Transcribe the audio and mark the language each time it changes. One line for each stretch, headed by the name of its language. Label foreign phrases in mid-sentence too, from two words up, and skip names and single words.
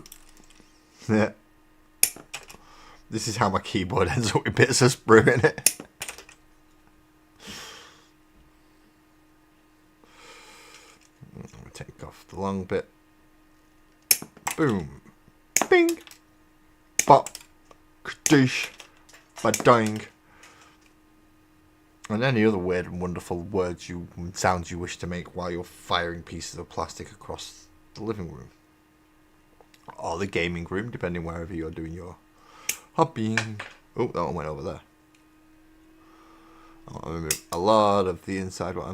English: Yeah. This is how my keyboard ends up with bits of sprue in it. Take off the long bit. Boom. Bing! Pop. Kadoosh. Badang. And any other weird and wonderful words and sounds you wish to make while you're firing pieces of plastic across the living room. Or the gaming room, depending wherever you're doing your hobbying. Oh, that one went over there. I want to remove a lot of the inside one.